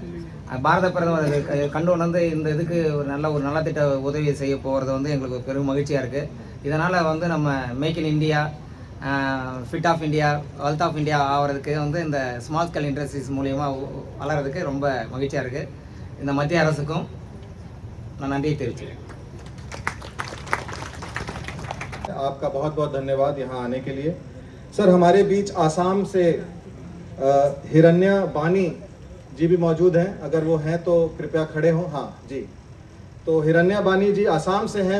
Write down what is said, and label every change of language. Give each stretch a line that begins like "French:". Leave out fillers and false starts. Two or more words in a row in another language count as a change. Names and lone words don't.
Tamil: பாரத பிரதமர் கண்டுணர்ந்து இந்த இதுக்கு ஒரு நலத்திட்ட உதவி செய்ய போகிறது வந்து எங்களுக்கு பெரும் மகிழ்ச்சியாக இருக்குது. இதனால் வந்து நம்ம மேக் இன் இந்தியா,
English: Fit of India, Wealth of India
Tamil: ஆகிறதுக்கு வந்து இந்த
English: small scale industries
Tamil: மூலியமாக வளர்கிறதுக்கு ரொம்ப மகிழ்ச்சியாக இருக்குது. இந்த மத்திய அரசுக்கும் நான் நன்றியை தெரிவிச்சுக்கிறேன்.
Hindi: आपका बहुत बहुत धन्यवाद यहाँ आने के लिए। सर, हमारे बीच आसाम से हिरण्या बानी जी भी मौजूद हैं, अगर वो हैं तो कृपया खड़े हों। हाँ जी, तो हिरण्या बानी जी आसाम से हैं।